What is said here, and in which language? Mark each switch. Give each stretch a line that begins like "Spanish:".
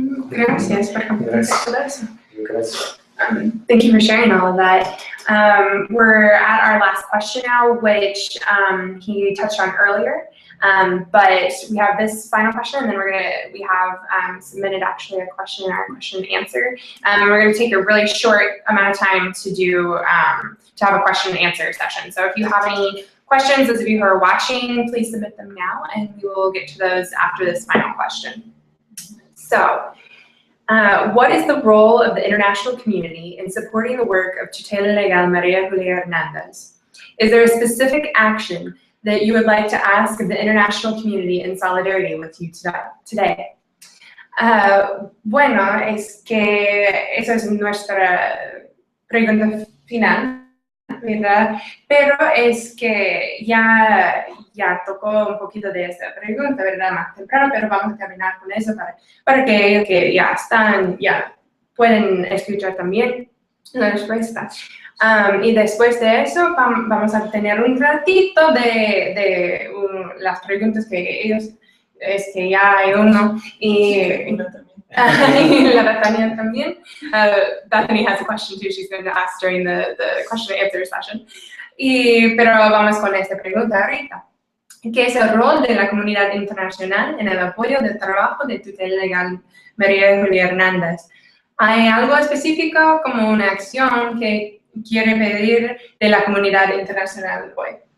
Spanish: Gracias por compartir todo eso. Gracias.
English: Thank you for sharing all of that. We're at our last question now, which he touched on earlier. But we have this final question, and then we have submitted actually a question in our question and answer. And we're going to take a really short amount of time to have a question and answer session. So if you have any questions, those of you who are watching, please submit them now, and we will get to those after this final question. So, what is the role of the international community in supporting the work of Tutela Legal Maria Julia Hernandez? Is there a specific action that you would like to ask of the international community in solidarity with you today?
Spanish: Bueno, es que esa es nuestra pregunta final, ¿verdad? Pero es que ya tocó un poquito de esta pregunta, ¿verdad? Más temprano, pero vamos a terminar con eso para que ellos que ya pueden escuchar también la respuesta. Y después de eso vamos a tener un ratito de las preguntas que ellos, es que ya hay uno, y la Bethania también.
English: Bethany has a question too she's going to ask during the question and answer session.
Spanish: Pero vamos con esta pregunta ahorita. ¿Qué es el rol de la comunidad internacional en el apoyo del trabajo de Tutela Legal María Julia Hernández? ¿Hay algo específico como una acción que quiere pedir de la comunidad internacional hoy?